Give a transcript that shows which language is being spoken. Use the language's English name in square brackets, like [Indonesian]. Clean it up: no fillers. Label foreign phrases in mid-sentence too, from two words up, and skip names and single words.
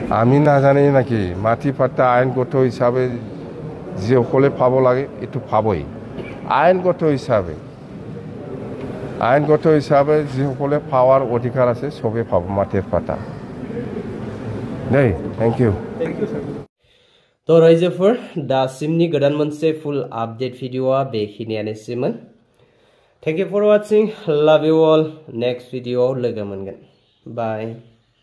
[Assamese] আমি নাজানি নাকি মাটি পাট্টা আইনগত হিচাপে যিসকলে পাব লাগে এইটো পাবই আইনগত হিচাপে যিসকলে পাৱাৰ অধিকাৰ আছে চবেই পাব মাটিৰ পাট্টা দেই [English] thank you [Bodo] तो रायजोफोर दासिमनि गोदान मोनसे [English] full update [Bodo] भिडिअआ बेखिनियानोसैमोन [English] thank you for watching love you all next [Bodo] भिडिअआव लोगो मोनगोन बाय